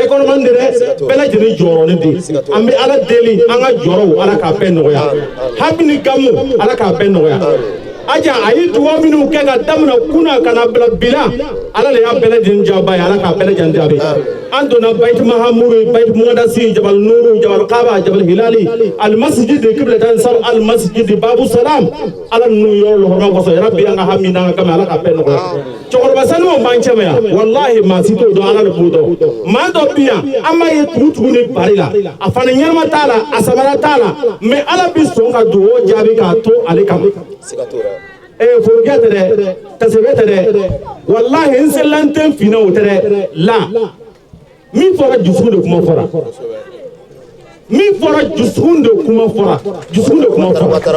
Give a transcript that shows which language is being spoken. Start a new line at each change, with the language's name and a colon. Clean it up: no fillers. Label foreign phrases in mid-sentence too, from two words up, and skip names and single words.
Bambara: kɔnɔmani de dɛ bɛɛ lajɛlen jɔyɔrɔnin de an bɛ Ala deli an ka jɔyɔrɔw Ala k'a bɛɛ nɔgɔya habi ni gamu Ala k'a bɛɛ nɔgɔya aja a ye dugawu minnu kɛ ka daminɛ kunna ka na bila bi la Ala le y'a bɛɛ lajɛlen jaba ye Ala k'a bɛɛ lajɛlen jaabi an donna Bayit Mahamuru Bayit Muqaddasi Jabal Nuru Jabal Kaaba Jabal Hilali al masjid Qiblatan sar al masjid Babu Salam Ala ninnu yɔrɔ lɔgɔma kɔsɔn
Arabic: يا رب
Bambara: an ka hami n'an ka kami Ala k'a bɛɛ nɔgɔya cɛkɔrɔba saniw b'an cɛ ma yan wallahi maa si t'o dɔn Ala le b'o dɔn maa dɔ bi yan an b'a ye tugu ni bari la a fana ɲɛnama t'a la a samara t'a la mais Ala bi sɔn ka dugawu jaabi k'a to ale kama forget tɛ dɛ tasɛbɛ tɛ dɛ wallahi n selilan tɛ finɛ o tɛ dɛ la min fɔra dusukun de kuma fɔra min fɔra dusukun de kuma fɔra dusukun de kuma fɔra